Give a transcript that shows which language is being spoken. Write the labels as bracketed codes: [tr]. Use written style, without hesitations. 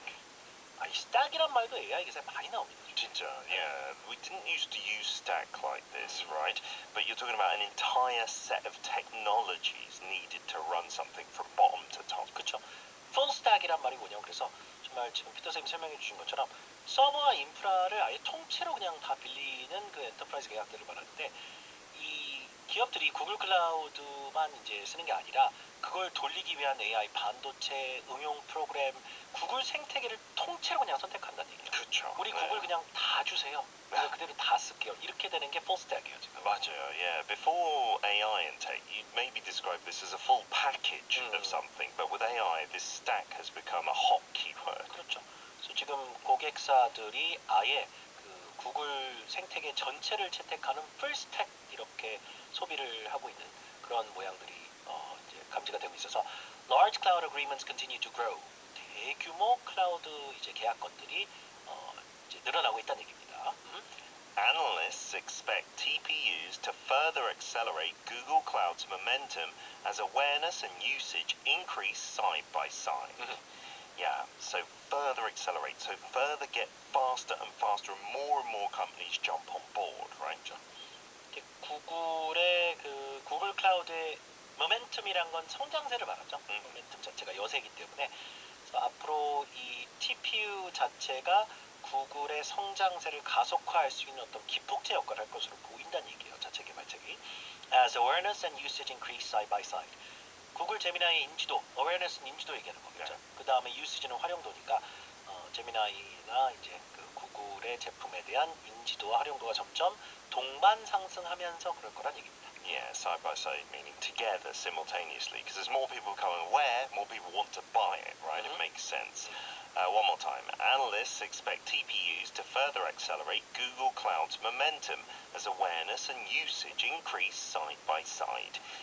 [ko] 이 stack이란 말도 AI 기사에 많이 나옵니다. 진짜, [en] yeah. We didn't used to use stack like this, right? But you're talking about an entire set of technologies needed to run something from bottom to top. [ko] 그렇죠. full stack이란 말이 뭐냐면 그래서 정말 지금 피터 쌤이 설명해 주신 것처럼 서버와 인프라를 아예 통째로 그냥 다 빌리는 그 엔터프라이즈 계약들을 말하는데 이 기업들이 구글 클라우드만 이제 쓰는 게 아니라 그걸 돌리기 위한 AI 반도체 응용 프로그램 구글 생태계를 통째로 그냥 선택한다는 얘기예요. 그렇죠. 우리 구글 그냥 다 주세요. 그래서 그대로 다 쓸게요. 이렇게 되는 게 full stack이에요 지금. 맞아요. [en] Yeah. Before AI intake, you maybe describe this as a full package of something, but with AI, this stack has become a hot keyword. [ko] 그렇죠. 그래서 지금 고객사들이 아예 그 구글 생태계 전체를 채택하는 풀 스택 이렇게 소비를 하고 있는 그런 모양들이 이제 감지가 되고 있어서 [en] large cloud agreements continue to grow. [ko] 대규모 클라우드 이제 계약건들이 이제 늘어나고 있다는 얘기입니다. [en] Analysts expect TPUs to further accelerate Google Cloud's momentum as awareness and usage increase side by side. Yeah, so further accelerate, so further get faster and faster, and more companies jump on board, right? [ko] 구글의 그 구글 클라우드의 모멘텀이란 건 성장세를 말하죠. 모멘텀 자체가 여세이기 때문에 그래서 앞으로 이 TPU 자체가 구글의 성장세를 가속화할 수 있는 어떤 기폭제 역할을 할 것으로 보인다는 얘기예요. 자체 개발책이. [en] As awareness and usage increase side by side. [ko] 구글 제미나이의 인지도, awareness는 인지도 얘기하는 거겠죠. 그 다음에 usage는 활용도니까 제미나이나 이제 그 구글의 제품에 대한 인지도와 활용도가 점점 동반 상승하면서 그럴 거란 얘기입니다. [en] Yeah, side by side, meaning together simultaneously. Because as more people become aware, more people want to buy it, right? It makes sense. One more time. Analysts expect TPUs to further accelerate Google Cloud's momentum as awareness and usage increase side by side.